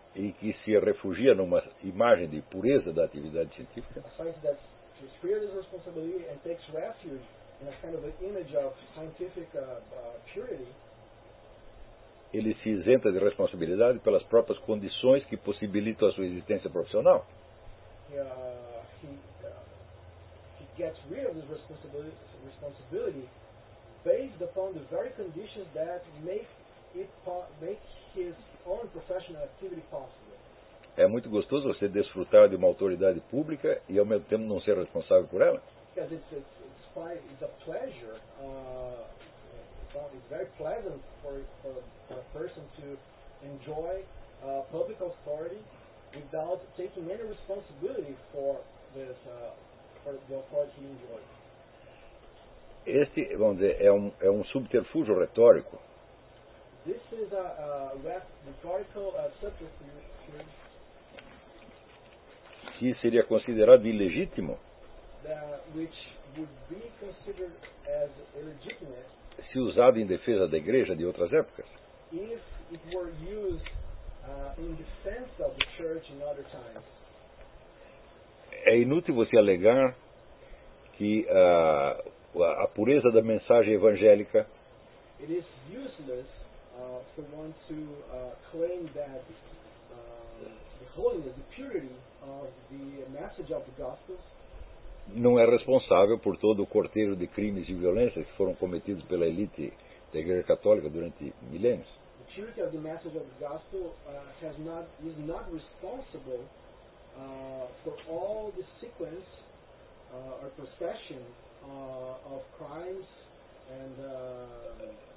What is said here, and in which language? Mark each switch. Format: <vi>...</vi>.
<pt>e que se refugia numa imagem de pureza da atividade científica,</pt> <en>a science that is free of this responsibility and takes refuge in a kind of an image of scientific purity,</en> <pt>ele se isenta de responsabilidade pelas próprias condições que possibilitam a sua existência profissional.</pt> <en>He gets rid of this responsibility based upon the very conditions that make his own professional activity possible.</en> <pt>É muito gostoso você desfrutar de uma autoridade pública e ao mesmo tempo não ser responsável por ela.</pt> <en>Because it's a pleasure, it's very pleasant for a person to enjoy public authority without taking any responsibility for the authority he enjoys.</en> <pt>Este, vamos dizer, é um subterfúgio retórico.</pt> <en>This is a rhetorical subterfuge.</en> <pt>Que seria considerado ilegítimo.</pt> <en>Which would be considered as illegitimate.</en> <pt>Se usado em defesa da igreja de outras épocas.</pt> <en>If it were used in defense of the church in other times.</en> <pt>É inútil você alegar que a pureza da mensagem evangélica</pt> <en>it is useless for one to claim that the holiness, the purity of the message of the gospel</en> <pt>não é responsável por todo o corteiro de crimes e violências que foram cometidos pela elite da Igreja Católica durante milênios.</pt> <en>The purity of the message of the gospel is not responsible for all the sequence or procession of crimes and</en>